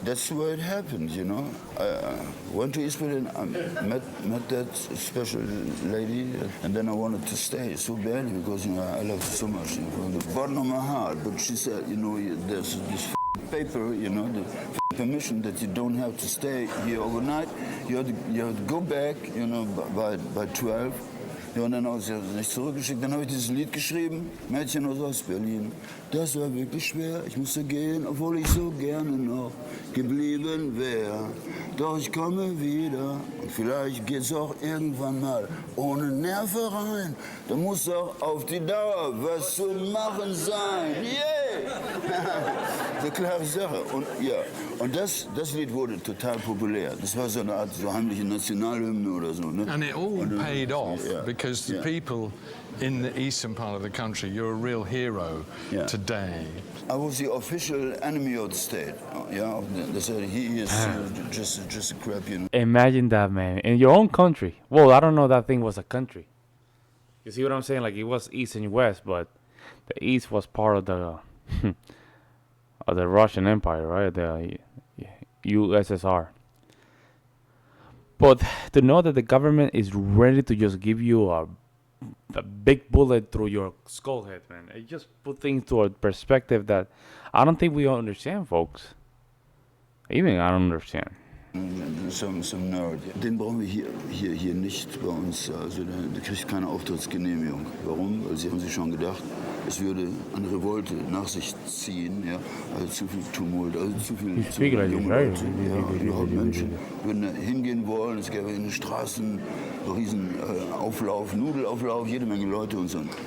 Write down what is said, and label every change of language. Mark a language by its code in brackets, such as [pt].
[en] That's the way it happened, you know. I went to East Berlin, I met that special lady, and then I wanted to stay so badly because, you know, I loved her so much, from the bottom of my heart. But she said, you know, there's this paper, you know, the permission that you don't have to stay here overnight. You have to go back, you know, by 12. [de] Ja, und dann habe ich es nicht zurückgeschickt. Dann habe ich dieses Lied geschrieben, Mädchen aus Ostberlin. Das war wirklich schwer, ich musste gehen, obwohl ich so gerne noch geblieben wäre. Doch ich komme wieder und vielleicht geht's auch irgendwann mal ohne Nerven rein. Da muss auch auf die Dauer was zu machen sein. Yeah! Eine klare Sache. Und ja, und das Lied wurde total populär. Das war so eine Art so heimliche Nationalhymne oder so. Ne? [en] And it all paid off because the people in the eastern part of the country, you're a real hero today. I was the official enemy of the state. Yeah, they said he is just a crap, you know. Imagine that, man, in your own country. Well, I don't know that thing was a country. You see what I'm saying? Like, it was East and West, but the East was part of the of the Russian Empire, right? The USSR. But to know that the government is ready to just give you a big bullet through your skull head, man. It just put things to a perspective that I don't think we understand, folks. Even I don't understand. Some Nerd. [de] Den brauchen wir hier nicht bei uns. Also der kriegt keine Auftrittsgenehmigung. Warum? Weil sie haben sich schon gedacht, es würde eine Revolte nach sich ziehen, ja, also zu viel Tumult, also zu viele junge Leute, ja, überhaupt Menschen würden da hingehen wollen, es gäbe in den Straßen riesen Auflauf, Nudelauflauf, jede Menge Leute und so.